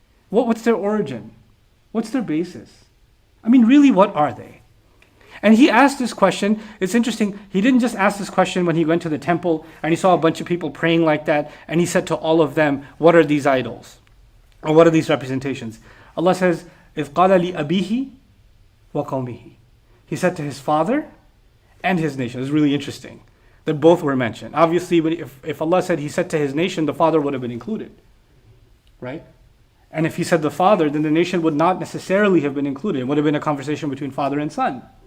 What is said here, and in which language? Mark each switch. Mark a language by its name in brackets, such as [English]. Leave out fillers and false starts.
[English] What's their origin? What's their basis? I mean, really, what are they? And he asked this question. It's interesting. He didn't just ask this question when he went to the temple and he saw a bunch of people praying like that. And he said to all of them, what are these idols? Or what are these representations? Allah says, [Arabic] إِذْ قَالَ لِأَبِيهِ وَقَوْمِهِ. [English] He said to his father and his nation. It's really interesting that both were mentioned. Obviously, if Allah said he said to his nation, the father would have been included. Right? And if he said the father, then the nation would not necessarily have been included. It would have been a conversation between father and son.